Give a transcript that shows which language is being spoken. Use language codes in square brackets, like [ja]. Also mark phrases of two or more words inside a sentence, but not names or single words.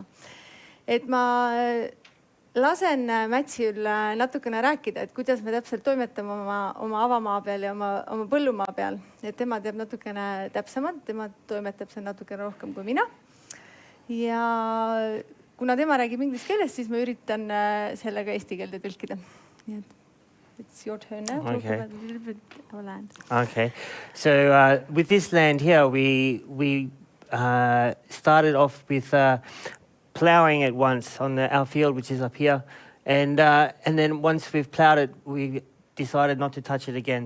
[et] Et ma lasen Matthew'l natukene rääkida, et kuidas me täpselt toimetame oma avamaa peal ja oma põllumaa peal. Et tema teab natukene täpsemalt, tema toimetab see natukene rohkem kui mina. Ja kuna tema räägib inglise keeles, siis ma üritan sellega eesti keelde tõlkida. Nii et [en] it's your turn now. Okay. Talk about a little bit our land. Okay. So with this land here, we started off with ploughing it once on our field, which is up here. And then once we've ploughed it, we decided not to touch it again.